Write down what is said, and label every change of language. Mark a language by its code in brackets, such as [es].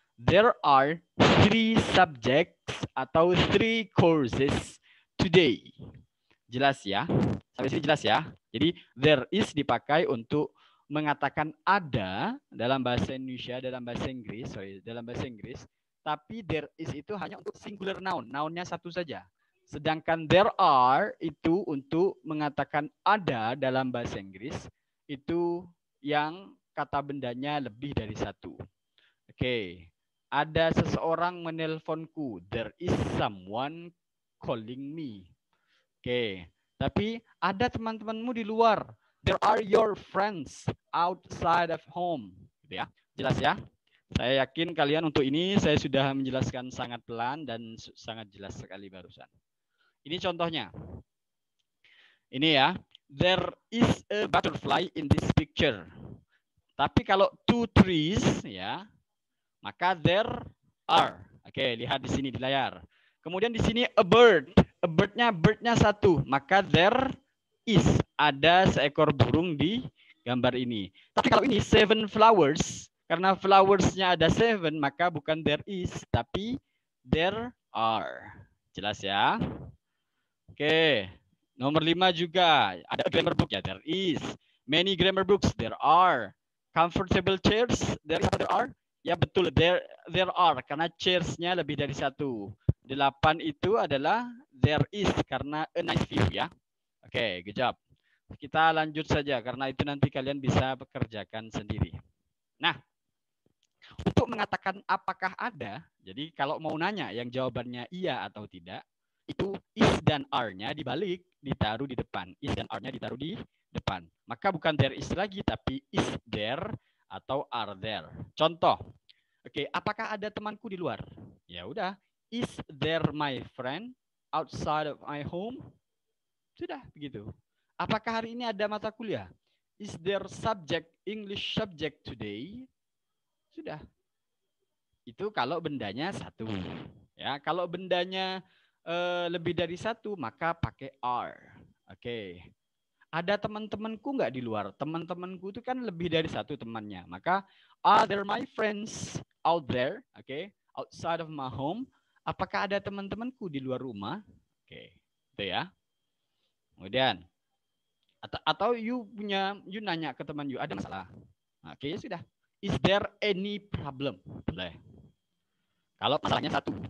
[en] There are 3 subjects [id] atau [en] 3 courses today. [id] Jelas ya? Sampai sini jelas ya? Jadi there is dipakai untuk mengatakan ada dalam bahasa Indonesia, dalam bahasa Inggris, tapi there is itu hanya untuk singular noun, nounnya satu saja. Sedangkan there are itu untuk mengatakan ada dalam bahasa Inggris, itu yang kata bendanya lebih dari satu. Oke, ada seseorang menelponku. [en] There is someone calling me. [id] Oke, tapi ada teman-temanmu di luar. [en] There are your friends outside of home. [id] Gitu ya. Jelas ya? Saya yakin kalian untuk ini saya sudah menjelaskan sangat pelan dan sangat jelas sekali barusan. Ini contohnya. Ini ya. [en] There is a butterfly in this picture. [id] Tapi kalau 2 trees ya, maka there are. Oke, lihat di sini di layar. Kemudian di sini a bird. A birdnya satu, maka there is, ada seekor burung di gambar ini. Tapi kalau ini 7 flowers, karena flowersnya ada 7, maka bukan there is, tapi there are. Jelas ya? Oke, nomor 5 juga. Ada grammar book ya, there is. [en] Many grammar books, there are. Comfortable chairs, there are. [id] Ya betul, there are, karena chairs-nya lebih dari satu. 8 itu adalah there is, karena a nice view ya. Oke, [en] good job. [id] Kita lanjut saja, karena itu nanti kalian bisa bekerjakan sendiri. Nah, untuk mengatakan apakah ada, jadi kalau mau nanya yang jawabannya iya atau tidak, itu is dan are-nya dibalik, ditaruh di depan. Is dan are-nya ditaruh di depan. Maka bukan there is lagi, tapi is there atau are there. Contoh, oke, apakah ada temanku di luar? Ya udah, [en] is there my friend outside of my home? [id] Sudah begitu. Apakah hari ini ada mata kuliah? [en] Is there subject English subject today? [id] Sudah. Itu kalau bendanya satu. Ya, kalau bendanya lebih dari satu, maka pakai are. Oke. Ada teman-temanku nggak di luar? Teman-temanku itu kan lebih dari satu temannya. [en] Maka are there my friends out there? Oke, outside of my home. [id] Apakah ada teman-temanku di luar rumah? Oke, itu ya. Kemudian atau you nanya ke teman you, ada masalah? Oke, ya sudah. [en] Is there any problem? [id] Boleh. Kalau masalahnya satu.